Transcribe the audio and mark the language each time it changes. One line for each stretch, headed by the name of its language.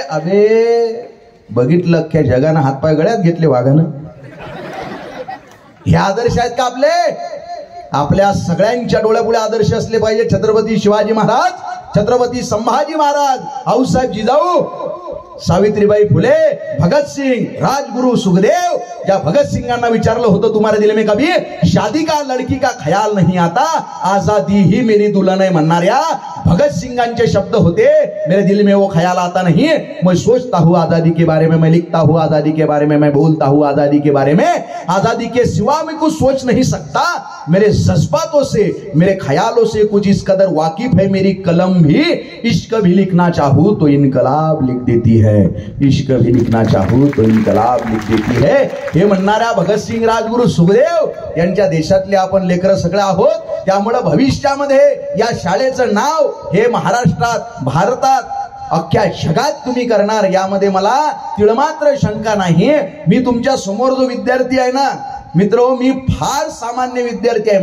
Marathi: अबे बघितलं अख्ख्या जगानं हातपाय गळ्यात घेतले वाघानं. हे आदर्श आहेत का आपले? आपल्या सगळ्यांच्या डोळ्यापुढे आदर्श असले पाहिजे. छत्रपती शिवाजी महाराज, छत्रपती संभाजी महाराज, आऊसाहेब जिजाऊ, सावित्रीबाई फुले, भगतसिंग, राजगुरु, सुखदेव, या भगत सिंगांना विचारलं होतं
Hindi: तुम्हारे दिल में कभी शादी का लड़की का ख्याल नहीं आता, आजादी ही मेरी दुल्हन है
Marathi: म्हणणाऱ्या भगत सिंगांचे शब्द होते,
Hindi: मेरे दिल में वो ख्याल आता नहीं, मैं सोचता हूँ आजादी के बारे में, मैं लिखता हूँ आजादी के बारे में, मैं बोलता हूँ आजादी के बारे में, आजादी के सिवा मैं कुछ सोच नहीं सकता, मेरे जज्बातों से, मेरे ख्यालों से कुछ इस कदर वाकिफ है मेरी कलम भी, इश्क भी लिखना चाहूँ तो इनकलाब लिख देती है, इश्क भी लिखना चाहूँ तो इनकलाब लिख देती है.
Marathi: हे म्हणणाऱ्या भगतसिंग, राजगुरु, सुखदेव यांच्या देशातले आपण लेकरं सगळे आहोत. त्यामुळे भविष्यामध्ये या शाळेचं नाव हे महाराष्ट्रात, भारतात, अख्ख्या जगात तुम्ही करणार यामध्ये मला तिळमात्र शंका नाही. मी तुमच्या समोर जो विद्यार्थी आहे ना मित्र, मी फार सामान्य विद्यार्थी आहे.